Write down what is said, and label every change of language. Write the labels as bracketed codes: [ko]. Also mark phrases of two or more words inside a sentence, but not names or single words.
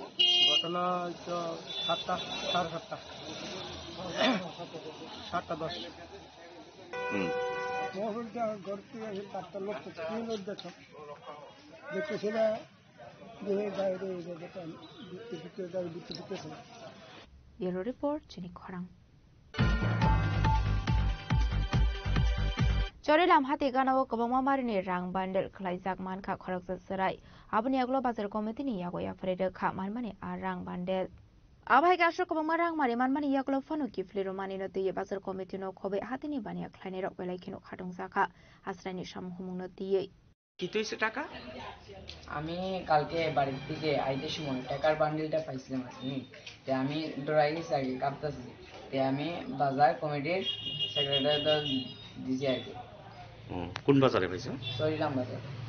[bn] ঘটনা তো 7টা, 7:30, 7:10। মহলটা ঘর থেকে 7টা লোক দেখো দেখতেছিল যে বাইরে ঢুকতেছিল। [en] Bureau Report [trp] Chini Khorang Chorilam hati ganao kabangma marini rang bandel khlaijak manka khorakjak serai aboni aglo bazar committee ni yago yafrede kha manmani a rang bandel abai gasho kabangma rang mari manmani yaglo phano kifliro manino tiye bazar committee no khobe hatini bania khlaini rok belai khino khatong jaka asraini samhumung no tiye [bn] কি হইছে টাকা? আমি কালকে বাড়ি থেকে আইতে সময় টাকার বান্ডিলটা পাইছিলাম আর কি। তে আমি ডরাই গেছি আগে, কাঁপতেছি। তে আমি বাজার কমিটির সেক্রেটারিটা দিছি আর কি। কোন বাজারে পাইছো? চরিলাম বাজার।